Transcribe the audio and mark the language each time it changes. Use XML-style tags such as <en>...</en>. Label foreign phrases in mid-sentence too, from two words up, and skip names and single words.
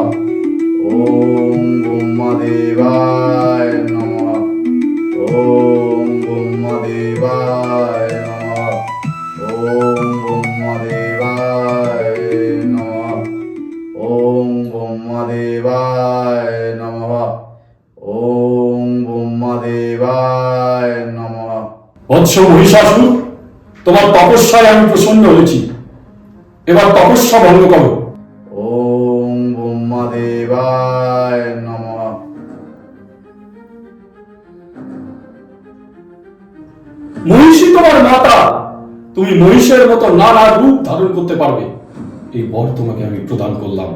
<sa>ওম ব্রহ্মদেবায় নমঃ। ওম ব্রহ্মদেবায় নমঃ। ওম ব্রহ্মদেবায় নমঃ। ওম ব্রহ্মদেবায় নমঃ। ওম ব্রহ্মদেবায় নমঃ।</sa> <bn>বৎস মহিষাসুর, তোমার তপস্যায় আমি প্রসন্ন হয়েছি, এবার তপস্যা ভঙ্গ করো।</bn> <sa>ওম ব্রহ্মদেবায় নমঃ।</sa> <bn>মহিষী তোমার মাতা, তুমি মহিষের মতো নানা রূপ ধারণ করতে পারবে, এই বর তোমাকে আমি প্রদান করলাম।</bn>